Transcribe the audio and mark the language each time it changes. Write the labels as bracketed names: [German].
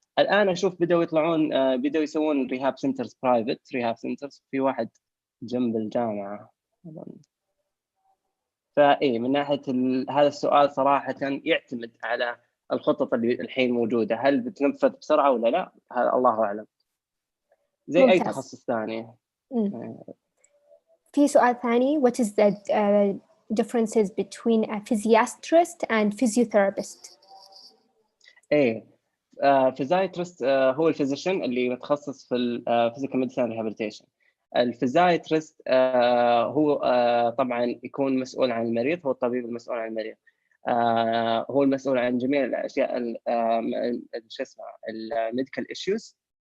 [Arabic] الآن أشوف بدأوا يطلعون بدأوا يسوون ريهاب سنترز برايفت ريهاب سنترز، في واحد جنب الجامعة. من ناحية هذا السؤال صراحة يعتمد على الخطط اللي الحين موجودة، هل بتنفذ بسرعة ولا لا، هذا الله أعلم، زي ممتاز. أي تخصص ثاني. في سؤال ثاني [English] what is the differences between a physiatrist and physiotherapist؟ [Arabic] physiatrist هو الفيزيشن اللي متخصص في الفيزيكال ميديسن ريهابيليتيشن. الفيزياترست هو طبعا يكون مسؤول عن المريض، هو الطبيب المسؤول عن المريض، هو المسؤول عن جميع الاشياء شو اسمه الميديكال ايشوز.